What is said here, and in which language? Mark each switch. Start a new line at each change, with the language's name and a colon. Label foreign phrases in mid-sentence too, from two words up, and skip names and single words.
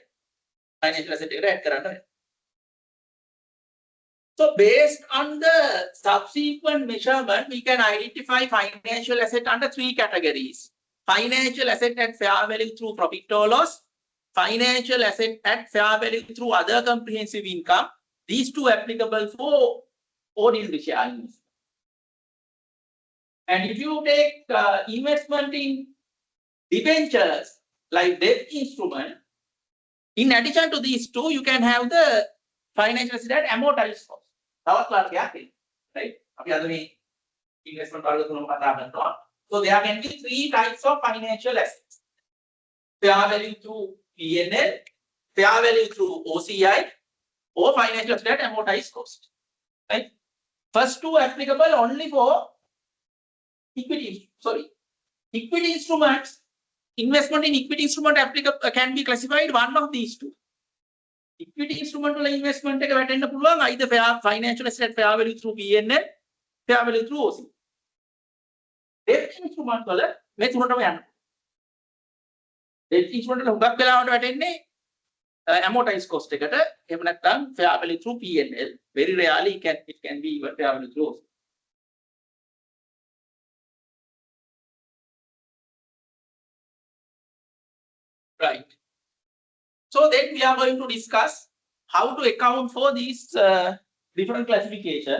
English: Financial asset
Sinhala: එකට add කරන්න වෙනවා.
English: So based on the subsequent measurement, we can identify financial asset under 3 categories. Financial asset at fair value through profit or loss, financial asset at fair value through other comprehensive income. These two applicable for ordinary share investment. And if you take investment in debentures like debt instrument, in addition to these two, you can have the financial asset at amortized cost.
Sinhala: තවත් ලාභයක් තියෙනවා. Right? අපි අද මේ investment වල තුනම කතා කරනවා.
English: So there can be three types of financial assets: fair value through P&L, fair value through OCI, or financial asset at amortized cost. Right? First two applicable only for equity. Equity instruments. Investment in equity instrument applicable can be classified one of these two. Equity instrument
Sinhala: වල investment එක වැටෙන්න පුළුවන්
English: either financial asset fair value through P&L, fair value through OC. Debt instrument
Sinhala: වල මේ තුනටම යනවා.
English: Debt instrument
Sinhala: වල හුඟක් වෙලාවට වැටෙන්නේ
English: amortized cost
Sinhala: එකට. එහෙම නැත්නම්
English: fair value through P&L. Very rarely it can be even fair value through OC. Right. So then we are going to discuss how to account for these different classification.